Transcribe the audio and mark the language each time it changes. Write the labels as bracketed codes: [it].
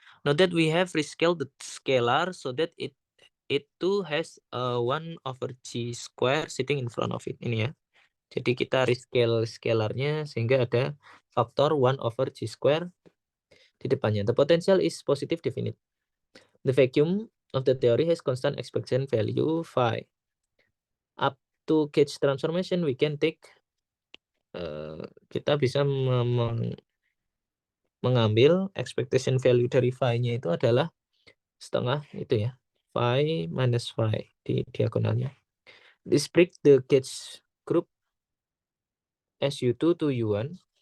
[en] Note that we have rescaled the scalar so that it too has 1 over G square sitting in front of it. [id] Ini ya. Jadi kita rescale scalarnya sehingga ada faktor 1 over G square di depannya. [en] The potential is positive definite. The vacuum of the theory has constant expectation value phi. Up to gauge transformation we can take [id] kita bisa mengambil expectation value dari phi-nya itu adalah setengah itu ya, phi minus phi di diagonalnya. [en] This breaks the gauge group SU2 to U1.